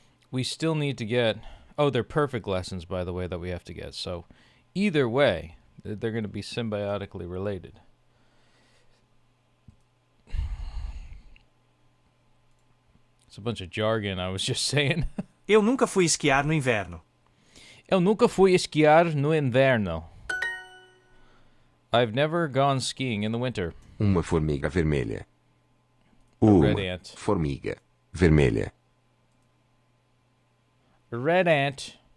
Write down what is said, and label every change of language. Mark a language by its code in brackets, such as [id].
[en] We still need to get... Oh, they're perfect lessons, by the way, that we have to get. So either way, they're going to be symbiotically related. It's a bunch of jargon I was just saying. [pt] Eu nunca fui esquiar no inverno. Eu nunca fui esquiar no inverno. [en] I've never gone skiing in the winter. [pt] Uma formiga vermelha. [en] A [pt] Uma [en] red ant. [pt] formiga vermelha. [en] A red ant.